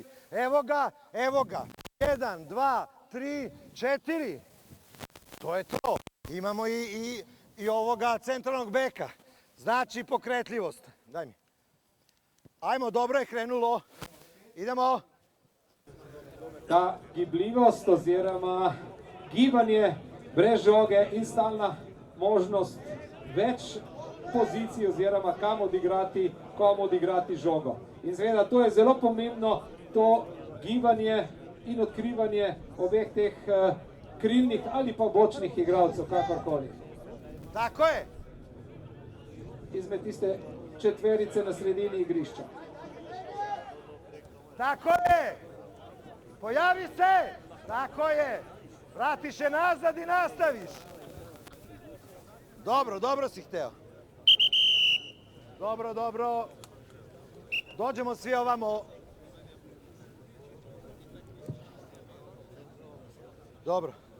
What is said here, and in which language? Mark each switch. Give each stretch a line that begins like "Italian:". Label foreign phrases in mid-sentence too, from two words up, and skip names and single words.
Serbian: Evo ga. 1, 2, 3, 4. To je to. Imamo i ovoga centralnog beka. Znači pokretljivost. Daj mi. Ajmo, dobro je krenulo. Idemo.
Slovenian: Ta gibljivost oziroma gibanje brez žoge in stalna možnost več pozicij oziroma kom odigrati žogo. In seveda to je zelo pomembno, to gibanje in odkrivanje obeh teh krilnih ali pa bočnih igralcev, kakorkoli.
Serbian: Tako je.
Slovenian: Izmed tiste četverice na sredini igrišča.
Serbian: Tako je. Pojavi se. Tako je. Vratiš je nazad i nastaviš. Dobro, dobro si hteo. Dobro, dobro. Dođemo svi ovamo. Dobro.